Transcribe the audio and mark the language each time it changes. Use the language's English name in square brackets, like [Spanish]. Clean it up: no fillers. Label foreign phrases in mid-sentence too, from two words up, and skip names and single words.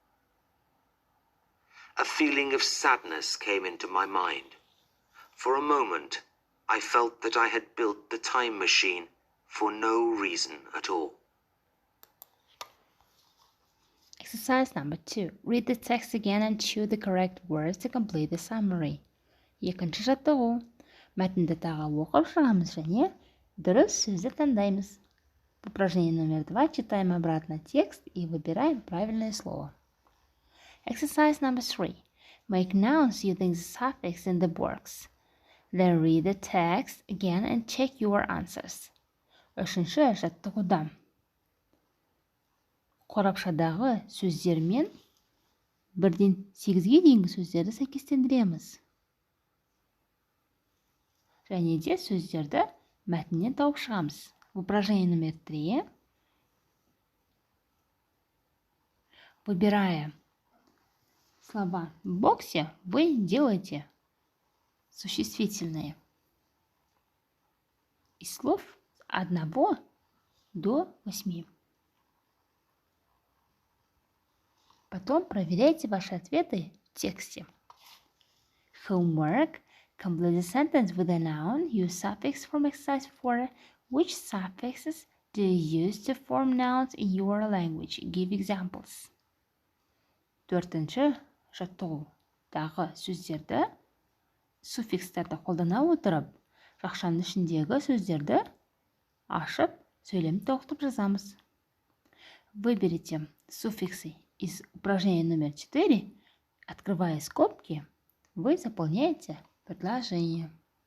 [English] A feeling of sadness came into my mind. For a moment, I felt that I had built the time machine for no reason at all. Exercise number 2. Read the text again and choose the correct words to complete the summary. [Kazakh] Екінші жаттығу. Мәтінді тағы оқып шығамыз және дұрыс сөзді таңдаймыз. [Russian] Упражнение номер 2. Читаем обратно текст и выбираем правильное слово. [English] Exercise number 3. Make nouns using the suffix in the box. Then read the text again and check your answers. [Kazakh] Үшінші жаттығуда. Қорапшадағы сөздермен 1-ден 8-ге дейінгі сөздерді сәйкестендіреміз. Және де сөздерді мәтіннен тауып шығамыз. [Russian] Упражнение номер 3. Выбирая слова в боксе, вы делаете существительные из слов с 1 до 8. Потом проверяйте ваши ответы в тексте. [English] Homework. Complete the sentence with a noun. Use suffix from exercise 4. Which suffixes do you use to form nouns in your language? Give examples. [Kazakh] 4-ші жаттығу. Дағы сөздерді, суффикстерді қолдана отырып, жақшаның ішіндегі сөздерді ашып, сөйлемді тоқтып жазамыз. [Russian] Выберите суффиксы из упражнения номер 4, открывая скобки, вы заполняете предложение.